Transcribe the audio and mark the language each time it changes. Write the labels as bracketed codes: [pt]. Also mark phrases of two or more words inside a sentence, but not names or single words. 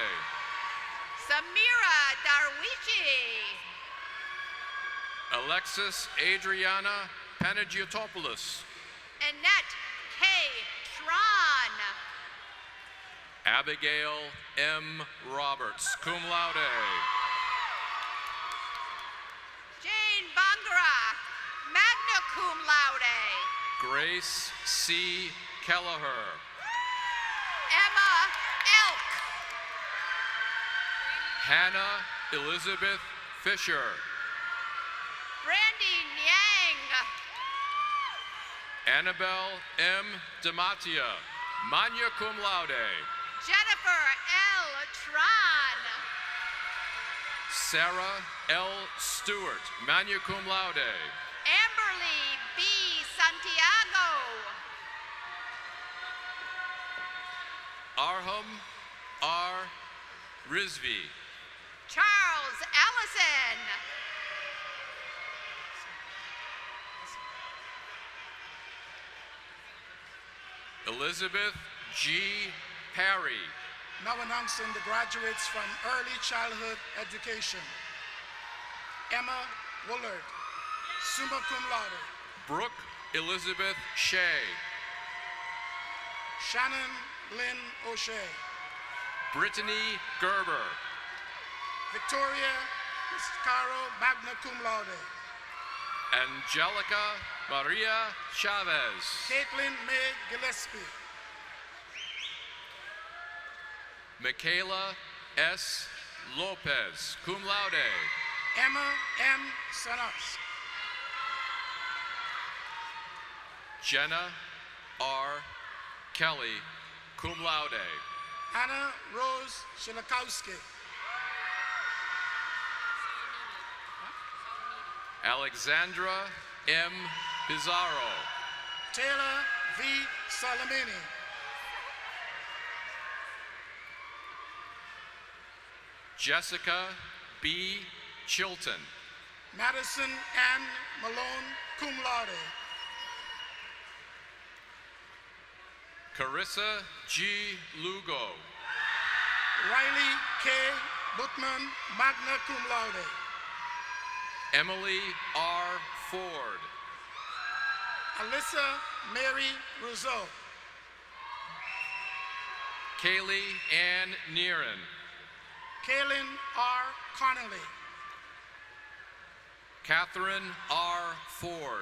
[en] Samira Darwishi. Alexis Adriana Panagiotopoulos. Annette K. Tron. Abigail M. Roberts, [la] cum laude. Jane Bangara, magna cum laude. [en] Grace C. Kelleher. Emma Elk. Hannah Elizabeth Fisher. Brandy Nyang. Annabelle M. [la] Dematia, magna cum laude. [en] Jennifer L. Tron. Sarah L. Stewart, [la] magna cum laude. [en] Amberly B. Santiago. Arham R. Rizvi. Charles Allison. Elizabeth G. Parry. Now announcing the graduates from early childhood education. [la] Emma Woolard, summa cum laude. [en] Brooke Elizabeth Shea. Shannon Lynn O'Shea. Brittany Gerber. [la] Victoria Caro, magna cum laude. [en] Angelica Maria Chavez. Caitlin May Gillespie. Michaela S. Lopez, [la] cum laude. [en] Emma M. Sanas. Jenna R. [la] Kelly, cum laude. [en] Anna Rose Shilakowski. Alexandra M. Pizarro. Taylor V. Salamini. Jessica B. Chilton. Madison Ann Malone, [la] cum laude. [en] Carissa G. Lugo. Riley K. [la] Bookman, magna cum laude. [en] Emily R. Ford. Alyssa Mary Rousseau. Kaylee Ann Neeran. Kaylin R. Connolly. Catherine R. Ford.